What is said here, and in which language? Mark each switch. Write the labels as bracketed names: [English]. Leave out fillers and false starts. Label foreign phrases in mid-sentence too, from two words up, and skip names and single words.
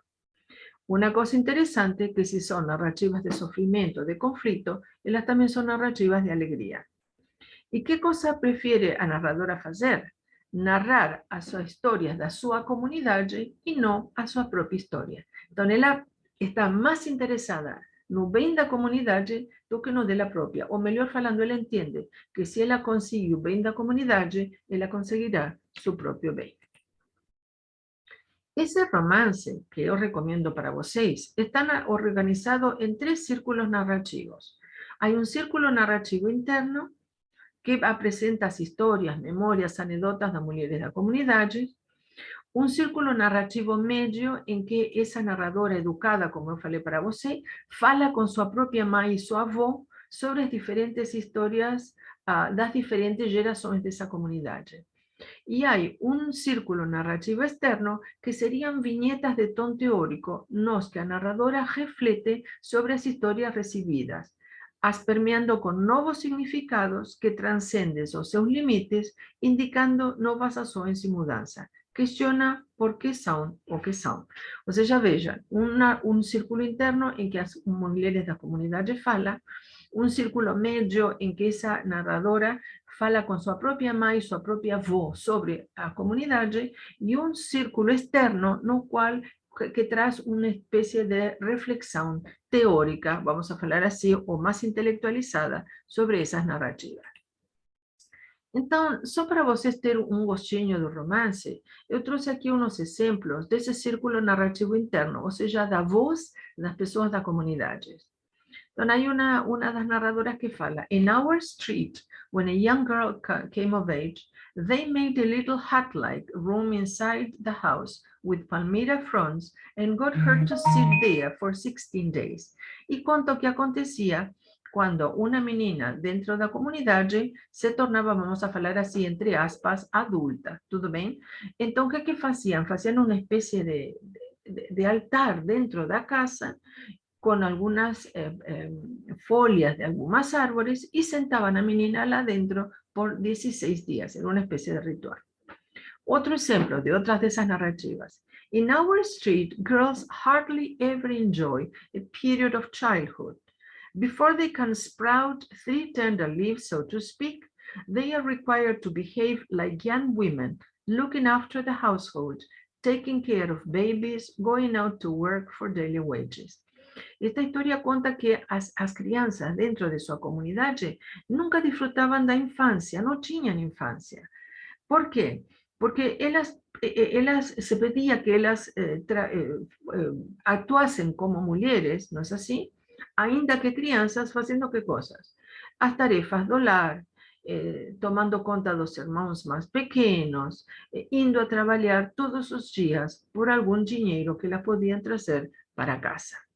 [Spanish] Una cosa interesante que si son narrativas de sufrimiento, de conflicto, ellas también son narrativas de alegría. ¿Y qué cosa prefiere a narradora hacer? Narrar a sus historias de su comunidad y no a su propia historia. Entonces, ella está más interesada [Portuguese] no bem da comunidade do que [Spanish] no de la propia. [Portuguese] O melhor falando, ela entiende que se ela conseguir o bem da comunidade, ela conseguirá su propio bem. [Spanish] Ese romance que yo recomiendo para vocês está organizado en 3 círculos narrativos. Hay un círculo narrativo interno que presenta as historias, memorias, [Portuguese] anedotas das mulheres da comunidade. [Spanish] Un círculo narrativo medio en que esa narradora educada, como yo falei para você, fala con su propia mãe y su avó [Portuguese] sobre as diferentes historias das diferentes gerações dessa comunidade. [Spanish] Y hay un círculo narrativo externo que serían viñetas de ton teórico, nos que a narradora reflete sobre las historias recibidas, as permeando con nuevos significados que transcenden os seus limites, [Portuguese] indicando novas ações [Spanish] y mudanza. Questiona por qué son o qué son. O sea, vean, un círculo interno en que [Portuguese] as mulheres da comunidade fala, [Spanish] un círculo medio en que esa narradora fala con su propia mãe, su propia avó [Portuguese] sobre a comunidade, [Spanish] y un círculo externo no cual que trae una especie de reflexión teórica, vamos a hablar así, o más intelectualizada sobre esas narrativas. Entonces, [Portuguese] só para vocês ter gostinho do romance, eu trouxe aqui uns exemplos desse círculo narrativo interno, ou seja, da voz das pessoas da comunidade. Então, [Spanish] hay una de las narradoras que fala, [English] in our street, when a young girl came of age, they made a little hut-like room inside the house with palmyra fronds and got her to sit there for 16 days. [Spanish] Y contó que acontecía cuando una menina dentro de la comunidad se tornaba, vamos a hablar así, entre aspas, adulta, ¿todo bien? Entonces, ¿qué hacían? Hacían una especie de altar dentro de la casa con algunas folias de algunos árboles y sentaban a menina adentro por 16 días, era una especie de ritual. Otro ejemplo de otras de esas narrativas. [English] In our street, girls hardly ever enjoy a period of childhood. Before they can sprout 3 tender leaves, so to speak, they are required to behave like young women, looking after the household, taking care of babies, going out to work for daily wages. [Spanish] Esta historia cuenta que as crianças dentro de su comunidad nunca disfrutaban da infancia, no tenían infancia. [Portuguese] Por quê? Porque elas se pedía que elas actuassem como mulheres, não é assim? Ainda que crianças, fazendo que coisas? As tarefas do lar, tomando conta dos irmãos mais pequenos, indo a trabalhar todos os dias por algum dinheiro que elas podiam trazer para casa.